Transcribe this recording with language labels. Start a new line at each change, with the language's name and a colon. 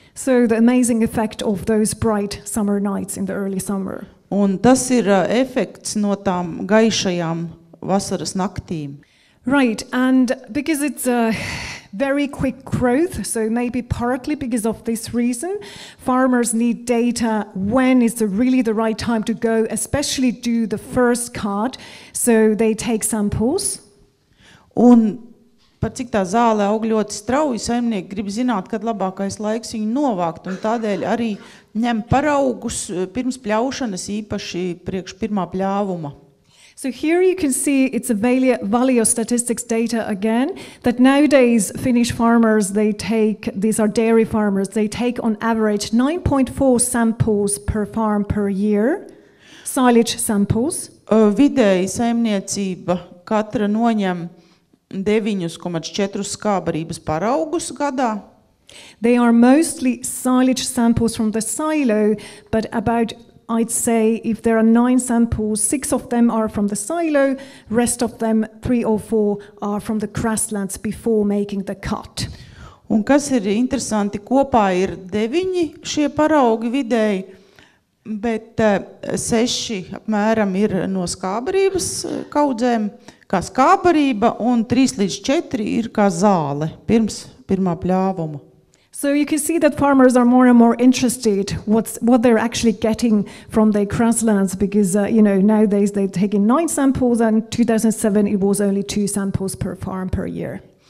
English: So the amazing effect of those bright summer nights in the early summer.
Latvian: Un tas ir efekts no tām gaišajām vasaras naktīm.
English: Right, and because it's a very quick growth, so maybe partly because of this reason, farmers need data when is really the right time to go, especially do the first cut, so they take samples.
Latvian: Un par cik tā zāle aug ļoti strauji, saimnieki grib zināt, kad labākais laiks viņu novākt, un tādēļ arī ņem paraugus pirms pļaušanas, īpaši priekš pirmā pļāvuma.
English: So here you can see it's a Valio statistics data again, that nowadays Finnish farmers, these are dairy farmers, they take on average 9.4 samples per farm per year, silage samples.
Latvian: Vidēji saimniecība katra noņem 9,4 skābarības paraugus gadā.
English: They are mostly silage samples from the silo, but about, I'd say, if there are 9 samples, 6 of them are from the silo, rest of them, 3 or 4, are from the grasslands before making the cut.
Latvian: Un kas ir interesanti, kopā ir 9 šie paraugi vidēji, bet 6 apmēram ir no skābarības kaudzēm, kā skābarība, un 3 līdz 4 ir kā zāle pirms pirmā pļāvuma.
English: So you can see that farmers are more and more interested what they're actually getting from their grasslands, because nowadays they take in 9 samples, and 2007 it was only 2 samples per farm per year.